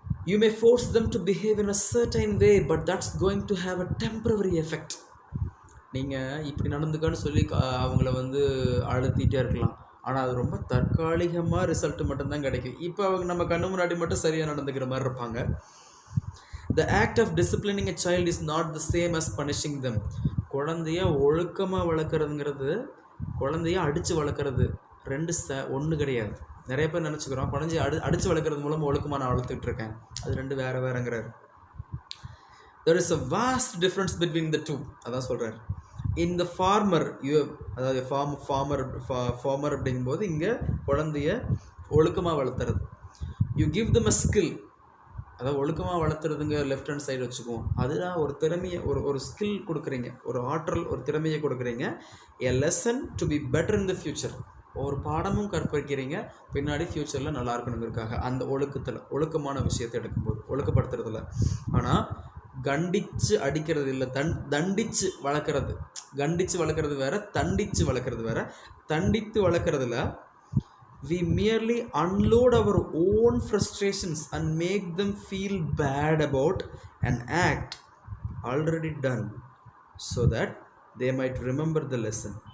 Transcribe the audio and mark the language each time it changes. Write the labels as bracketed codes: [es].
[en] You may force them to behave in a certain way, but that's going to have a temporary effect. [ta] நீங்கள் இப்படி நடந்துக்கான்னு சொல்லி அவங்கள அழுத்திட்டே இருக்கலாம், ஆனால் அது ரொம்ப தற்காலிகமாக ரிசல்ட் மட்டும்தான் கிடைக்கும். இப்போ அவங்க நம்ம கண்ணு முன்னாடி மட்டும் சரியாக நடந்துக்கிற மாதிரி இருப்பாங்க. [en] The act of disciplining a child is not the same as punishing them. [ta] குழந்தைய ஒழுக்கமாக வளர்க்குறதுங்கிறது குழந்தைய அடித்து வளர்க்குறது ஒன்று கிடையாது. நிறைய பேர் நினச்சிக்கிறோம் குழந்தைய அடித்து வளர்க்குறது மூலம் ஒழுக்கமாக நான் வளர்த்துக்கிட்டு இருக்கேன், அது ரெண்டு வேறுங்கிறாரு. [en] There is a vast difference between the two. [ta] அதான் சொல்கிறார். [en] In the farmer, [ta] அதாவது ஃபார்மர் அப்படிங்கும்போது இங்கே குழந்தைய ஒழுக்கமாக வளர்த்துறது. [en] You give them a skill. [ta] அதாவது ஒழுக்கமாக வளர்த்துறதுங்க லெஃப்ட் ஹேண்ட் சைடு வச்சுக்குவோம். அதுதான் ஒரு திறமையை ஒரு ஸ்கில் கொடுக்குறீங்க, ஒரு ஆற்றல், ஒரு திறமையை கொடுக்குறீங்க. [en] A lesson to be better in the future. [ta] ஒரு பாடமும் கற்பிக்கிறீங்க பின்னாடி ஃப்யூச்சரில் நல்லா இருக்கணுங்கிறதுக்காக. அந்த ஒழுக்கமான விஷயத்தை எடுக்கும்போது ஒழுக்கப்படுத்துறதுல. ஆனால் கண்டித்து அடிக்கிறது இல்லை, தண்டித்து வளர்க்குறது. கண்டித்து வளர்க்குறது வேறு, தண்டித்து வளர்க்குறது வேறு. தண்டித்து வளர்க்குறதுல [en] we merely unload our own frustrations and make them feel bad about an act already done so that they might remember the lesson.